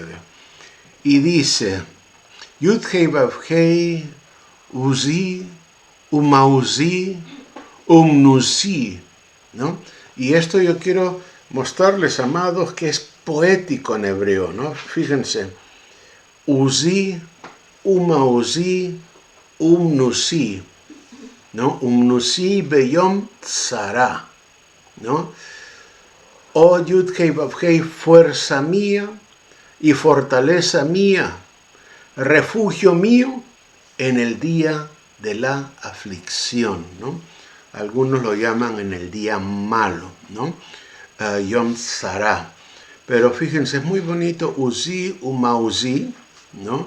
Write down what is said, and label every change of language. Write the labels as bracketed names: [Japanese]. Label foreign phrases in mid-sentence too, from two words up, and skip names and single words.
[Spanish] Y dice, [Hebrew] Yud-Hei Vav-Hei, עוזי, ומעוזי, ומנוסי, [Spanish] ¿no? Y esto yo quiero mostrarles, amados, que es poético en hebreo, ¿no? Fíjense, [Hebrew] עוזי, ומעוזי, ומנוסי, [Spanish] ¿no? [Hebrew] ומנוסי ביום צרה, ¿no? [Spanish] Oh Yud-Hei Vav-Hei, fuerza mía y fortaleza mía, refugio mío en el día de la aflicción, ¿no? Algunos lo llaman en el día malo, ¿no? [Hebrew] יום צרה. [Spanish] Pero fíjense, es muy bonito, [Hebrew] עוזי, ומעוזי, [Spanish] ¿no?